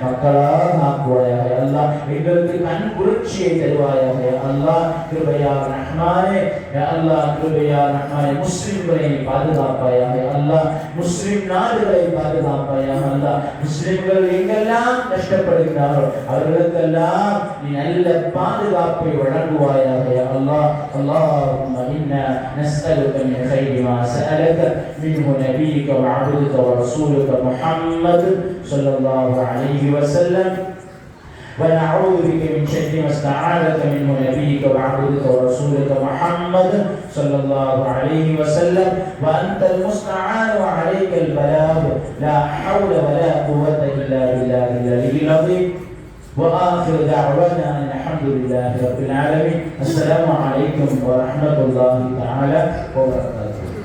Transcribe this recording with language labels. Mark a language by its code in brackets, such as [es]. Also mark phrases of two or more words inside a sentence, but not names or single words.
[ar] يا الله, [ta] அல்லாஹ் எங்களுக்கு கண் குளிர்ச்சியை தருவாயாக [ar] يا الله [ta] கிருபையா ரஹ்மானே [ar] يا الله [ta] கிருபையா ரஹ்மானே முஸ்லிம்களை பாதுகாப்பாயாக [ar] يا الله [ta] முஸ்லிம் நாடுகளை பாதுகாப்பாயாக [ar] يا الله [ta] முஸ்லிம்கள் எங்கெல்லாம் கஷ்டப்படுகிறார்கள் அவர்களுக்கெல்லாம் நீ நல்ல பாதுகாப்பை வழங்குவாயாக [ar] يا الله اللهم إنا نسألك من خير ما سألك منه نبيك وعبدك ورسولك محمد صلى الله عليه وسلم ونعوذ بك من شر ما استعاذك منه نبيك وعبدك ورسولك محمد صلى الله عليه وسلم وأنت المستعان وعليك البلاغ لا حول ولا قوة إلا بالله العلي العظيم وآخر دعوانا أن الحمد لله رب العالمين السلام عليكم ورحمة الله تعالى وبركاته.